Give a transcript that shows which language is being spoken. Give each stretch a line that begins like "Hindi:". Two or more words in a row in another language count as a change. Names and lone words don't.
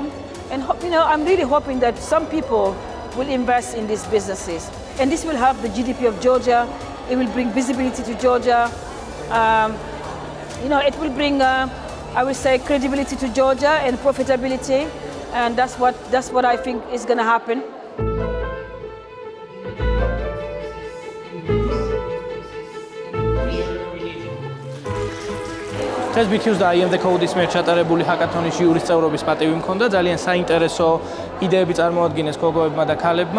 English: And I'm really hoping that some people will invest in these businesses. And this will help the GDP of Georgia. It will bring visibility to Georgia. It will bring I would say credibility to Georgia and profitability, and that's what I think is going to happen.
Georgian: ეს BTU-ს და AIMD Code-ის მიერ ჩატარებული ჰაკათონის ჟიურის წევრობის პატივი მქონდა. ძალიან საინტერესო იდეები წარმოადგინეს გოგოებმა და ქალებმა.